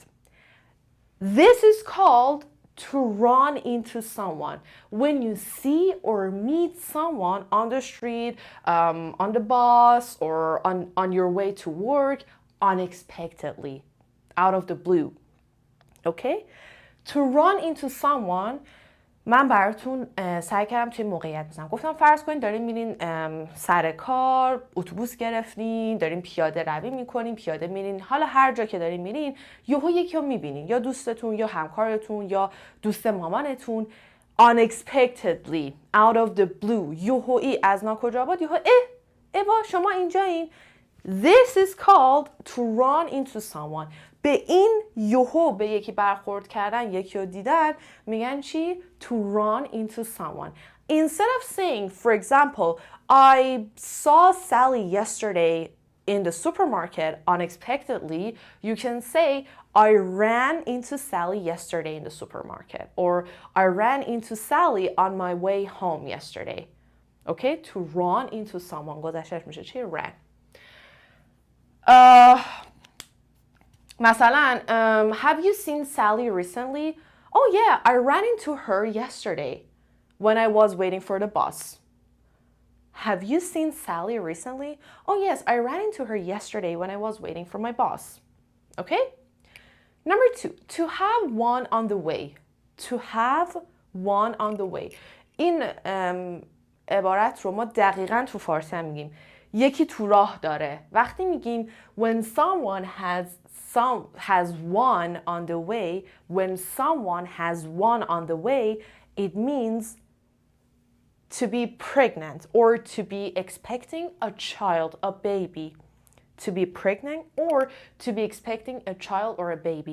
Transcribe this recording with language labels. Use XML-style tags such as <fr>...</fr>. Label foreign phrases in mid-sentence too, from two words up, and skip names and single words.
<en>This is called to run into someone. When you see or meet someone on the street, on the bus, or on your way to work, unexpectedly, out of the blue. Okay? To run into someone,</en> <fa>من براتون سعی کردم توی موقعیت بزنم. گفتم فرض کنید دارین میرین سر کار، اتوبوس گرفتین، دارین پیاده روی میکنین، پیاده میرین، حالا هر جا که دارین میرین یهو یکی رو میبینین، یا دوستتون یا همکارتون یا دوست مامانتون.</fa> <en>Unexpectedly, out of the blue,</en> <fa>یهویی از ناکجا بود، یهو اوا شما اینجایین.</fa> <en>This is called to run into someone.</en> <fa>به این یهو به یکی برخورد کردن، یکی رو دیدن، میگن چی؟</fa> <en>To run into someone. Instead of saying, for example, I saw Sally yesterday in the supermarket unexpectedly, you can say, I ran into Sally yesterday in the supermarket. Or I ran into Sally on my way home yesterday. Okay? To run into someone.</en> <fa>گذشتهش میشه چی؟ Ran.</fa> <en>مثلا have you seen Sally recently? Oh yeah, I ran into her yesterday when I was waiting for the bus. Have you seen Sally recently? Oh yes, I ran into her yesterday when I was waiting for my bus. Okay? Number 2, to have one on the way. To have one on the way.</en> <fa>این عبارت رو ما دقیقاً تو فارسی هم میگیم یکی تو راه داره. وقتی میگیم</fa> <en>when someone has one on the way, when someone has one on the way, it means to be pregnant or to be expecting a child, a baby. To be pregnant or to be expecting a child or a baby.</en>